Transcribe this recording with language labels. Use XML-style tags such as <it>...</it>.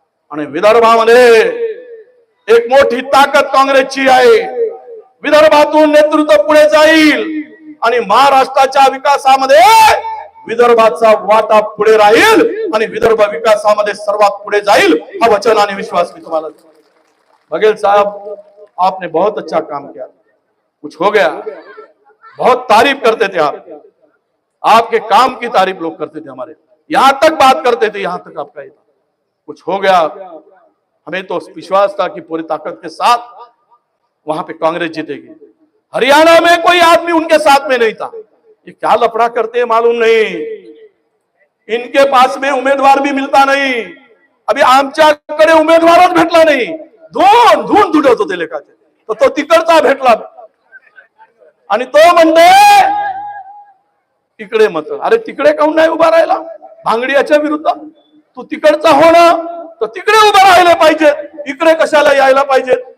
<mr>आणि विदर्भामध्ये एक मोठी ताकद काँग्रेसची आहे. विदर्भातून नेतृत्व पुढे जाईल आणि महाराष्ट्राच्या विकासामध्ये विदर्भाचा वाटा पुढे राहील आणि विदर्भ विकासामध्ये सर्वात पुढे जाईल. हा वचन आणि विश्वास मी तुम्हाला.</mr> <hi>बघेल साहब, आपने बहुत अच्छा काम किया, कुछ हो गया, बहुत तारीफ करते थे आप, आपके काम की तारीफ लोग करते थे, हमारे यहां तक बात करते थे, यहां तक आपका कुछ हो गया. हमें तो विश्वास था कि पूरी ताकत के साथ वहां पे कांग्रेस जीतेगी. हरियाणा में कोई आदमी उनके साथ में नहीं था. ये क्या लफड़ा करते हैं मालूम नहीं. इनके पास में उम्मीदवार भी मिलता नहीं.</hi> <mr>अभी आमच्याकडे उमेदवारच भेटला नाही. धून धुडत होते लेखाचे, तर तो तिकडचा भेटला आणि तो म्हणते तिकडे मत. अरे तिकडे काऊन नाही उभा राहिला भांगडियाच्या विरुद्ध? तू तिकडचा हो ना, तर तिकडे उभा राहिले पाहिजे, इकडे कशाला यायला पाहिजे?</mr>